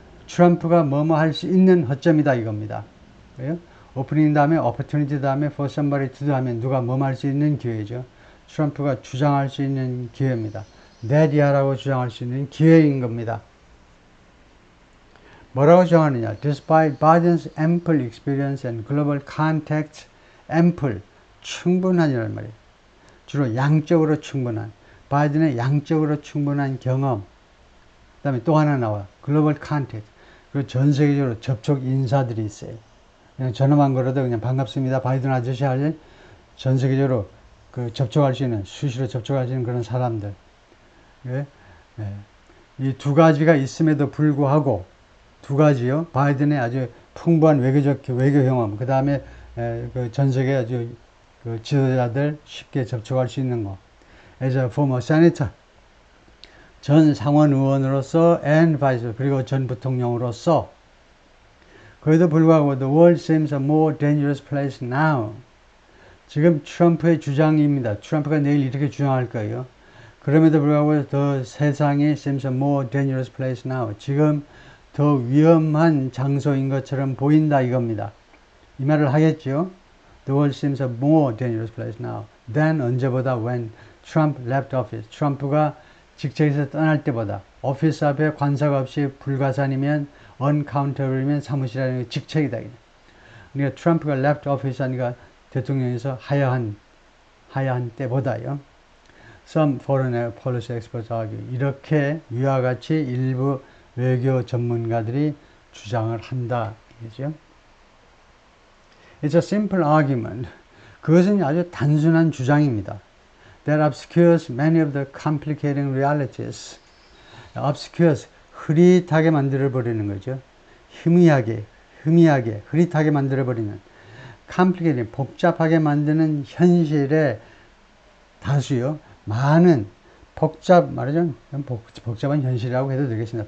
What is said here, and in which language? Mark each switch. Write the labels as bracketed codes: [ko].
[ko] 트럼프가 뭐뭐 할 수 있는 허점이다 이겁니다. 그래요? 오프닝 다음에 opportunity 다음에 for somebody to do 하면 누가 뭐뭐 할 수 있는 기회죠. 트럼프가 주장할 수 있는 기회입니다. 내디하라고 주장할 수 있는 기회인 겁니다. 뭐라고 주장하느냐? [en] Despite Biden's ample experience and global contacts, ample, [ko] 충분한이란 말이에요. 주로 양적으로 충분한, 바이든의 양적으로 충분한 경험. 그 다음에 또 하나 나와. 글로벌 컨택트. 그리고 전 세계적으로 접촉 인사들이 있어요. 그냥 전화만 걸어도 그냥 반갑습니다. 바이든 아저씨 할 전 세계적으로 그 접촉할 수 있는, 수시로 접촉할 수 있는 그런 사람들. 예? 예. 이 두 가지가 있음에도 불구하고, 두 가지요. 바이든의 아주 풍부한 외교 경험, 그 다음에 그 전 세계 아주 그 지도자들 쉽게 접촉할 수 있는 거. [en] As a former senator, [ko] 전 상원 의원으로서 [en] and vice [ko] 그리고 전 부통령으로서 그에도 불구하고 [en] the world seems a more dangerous place now. [ko] 지금 트럼프의 주장입니다. 트럼프가 내일 이렇게 주장할 거예요. 그럼에도 불구하고 더 세상이 [en] seems a more dangerous place now. [ko] 지금 더 위험한 장소인 것처럼 보인다 이겁니다. 이 말을 하겠죠. [en] The world seems a more dangerous place now than [ko] 언제보다 [en] when Trump left office. [ko] 트럼프가 직책에서 떠날 때보다 오피스 앞에 관사가 없이 불가산이면 uncountable이면 사무실 안에 직책이다. 그러니까 트럼프가 left office 하니까 대통령에서 하야한 때보다요. [en] Some foreign policy experts argue. [ko] 이렇게 위와 같이 일부 외교 전문가들이 주장을 한다. 이죠. [en] It's a simple argument. [ko] 그것은 아주 단순한 주장입니다. [en] That obscures many of the complicating realities. [ko] obscures, 흐릿하게 만들어버리는 거죠. 희미하게, 흐릿하게 만들어버리는 complicating, 복잡하게 만드는 현실의 다수요. 많은 말하자면 복잡한 현실이라고 해도 되겠습니다.